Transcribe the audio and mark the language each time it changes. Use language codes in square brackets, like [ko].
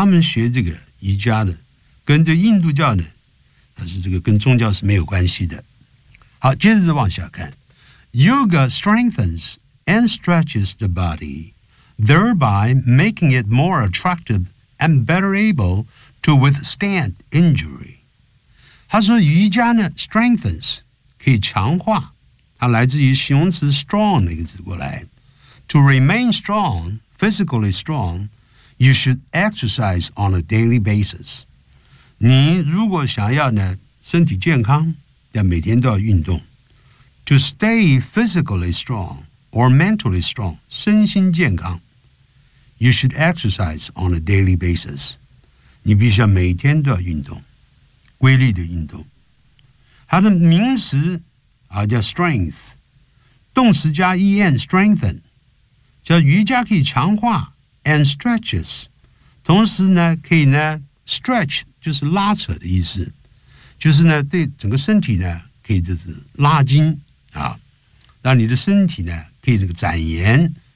[zh] 他们学这个瑜伽的跟这印度教呢，但是这个跟宗教是没有关系的。好，接着往下看， [en] Yoga strengthens and stretches the body, thereby making it more attractive and better able to withstand injury. [zh] 他说瑜伽呢 strengthens 可以强化，它来自于形容词 strong 那个字过来。 [en] To remain strong, physically strong, you should exercise on a daily basis. [zh] 你如果想要呢身体健康，要每天都要运动。 [en] To stay physically strong or mentally strong, [zh] 身心健康， [en] you should exercise on a daily basis. [zh] 你必须要每天都要运动，规律的运动。它的名词啊，叫 strength， 动词加 en strengthen， 叫瑜伽可以强化 and stretches， 同时呢可以呢 stretch 就是拉扯的意思，就是呢对整个身体呢可以就是拉筋啊，让你的身体呢可以这个展延。